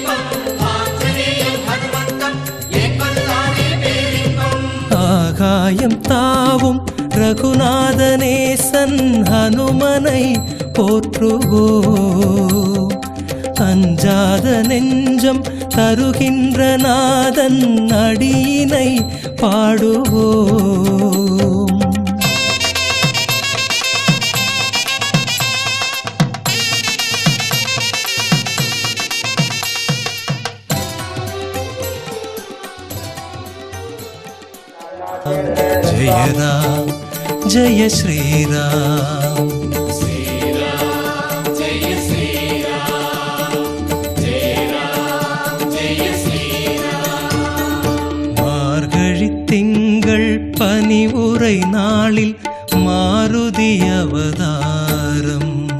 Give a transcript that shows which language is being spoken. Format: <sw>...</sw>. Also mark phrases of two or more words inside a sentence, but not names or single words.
<ta>ஆகாயம் தாவும் ரகுநாதனேசன் ஹனுமனை போற்றுவோம். அஞ்சாத நெஞ்சம் தருகின்ற நாதன் அடியினை பாடுவோம்.</ta> <hi>जय राम जय श्री राम.</hi> <ta>மார்கழி திங்கள் பனி உரை நாளில் மாருதி அவதாரம்.</ta>